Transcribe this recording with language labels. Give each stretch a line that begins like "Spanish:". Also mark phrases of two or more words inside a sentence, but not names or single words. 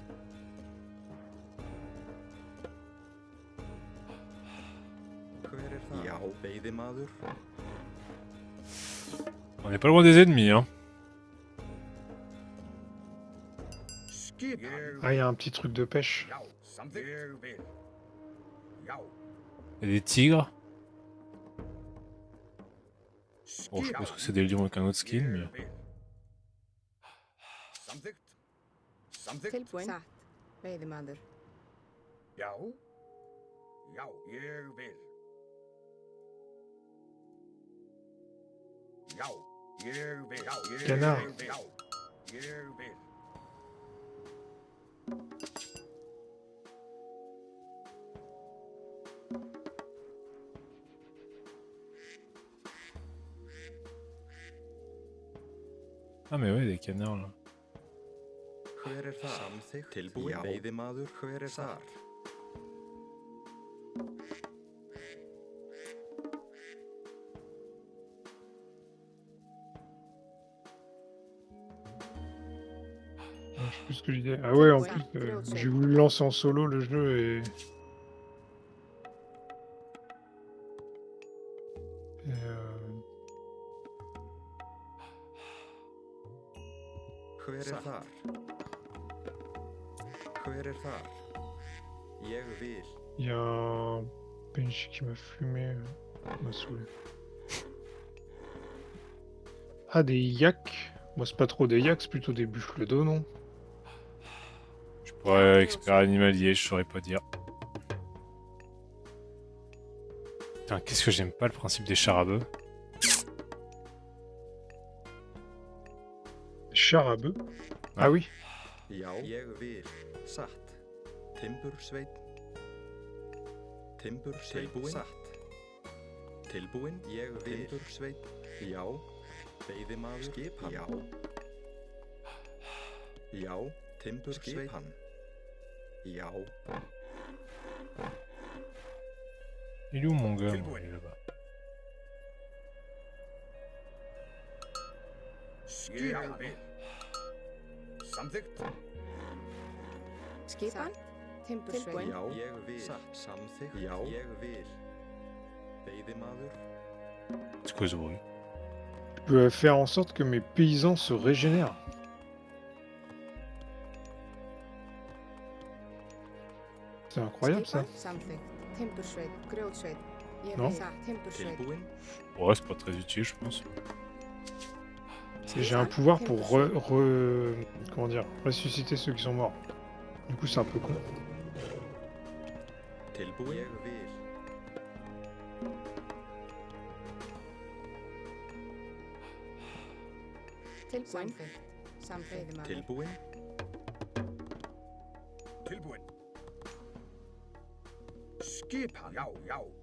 French: On n'est pas loin des ennemis, hein. Ah, il y a un petit truc de pêche. Il y a des tigres. Bon, je suppose que c'est des lions avec un autre skin, mais...
Icelandic: Tilbúin. Satt, veiðimaður.
French: Canard. Ah mais ouais, des canards là.
Icelandic: Tilbúin veiðimaður, hver er þar?
French: Ah, je sais plus ce que je disais. Ah ouais, en plus, j'ai voulu le lancer en solo le jeu et.
Icelandic: Hver er þar? Hver er þar? Ég vil.
French: Il y a un PNJ qui m'a fumé. M'a saoulé. Ah, des yaks. Moi, c'est pas trop des yaks, c'est plutôt des buffles d'eau, non? Je pourrais expert animalier, je saurais pas dire. Putain, qu'est-ce que j'aime pas le principe des chars à bœufs. Char à bœuf? Ah oui.
Icelandic: Já, ég vil. Satt. Timbursveinn. Timbursveinn. Satt. Tilbúin. Ég vil. Timbursveinn. Já. Veiðimaður. Skipan. Já. Já. Timbursveinn. Skipan. Já.
French: Il est où mon gars? Moi, il est là-bas.
Icelandic: Skipan. Tilbúin. Já, ég vil. Satt. Samþykkt. Já, ég vil. Veiðimaður.
French: C'est quoi ce bruit? Je peux faire en sorte que mes paysans se régénèrent. C'est incroyable ça.
Icelandic: Samþykkt. Timbursveinn, grjótsveinn. Ég
French: Non.
Icelandic: vil. Satt, timbursveinn. Tilbúin.
French: Ouais, c'est pas très utile, je pense. Et j'ai un pouvoir pour comment dire, ressusciter ceux qui sont morts. Du coup, c'est un peu con.
Icelandic: Tilbúin. Ég vil. Tilbúin. Samþykkt. Veiðimaður. Tilbúin. Skipan. Já, já.